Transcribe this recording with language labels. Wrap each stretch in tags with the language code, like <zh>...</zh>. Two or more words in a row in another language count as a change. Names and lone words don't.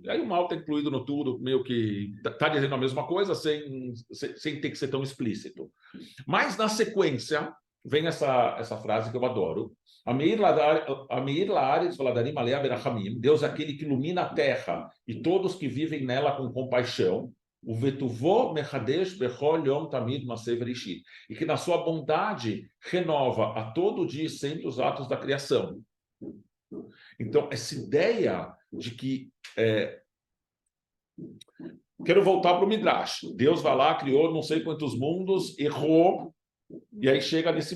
<pt>E aí o mal está incluído no tudo, meio que está dizendo a mesma coisa sem ter que ser tão explícito. Mas na sequência vem essa frase que eu adoro. Deus é aquele que ilumina a terra e todos que vivem nela com compaixão.</pt> <he>ובטובו מחדש בכל יום תמיד מעשה בראשית.</he> <pt>E que na sua bondade renova a todo dia e sempre os atos da criação. Então, essa ideia de que... Quero voltar para o Midrash. Deus vai lá, criou não sei quantos mundos, errou, e aí chega nesse...</pt>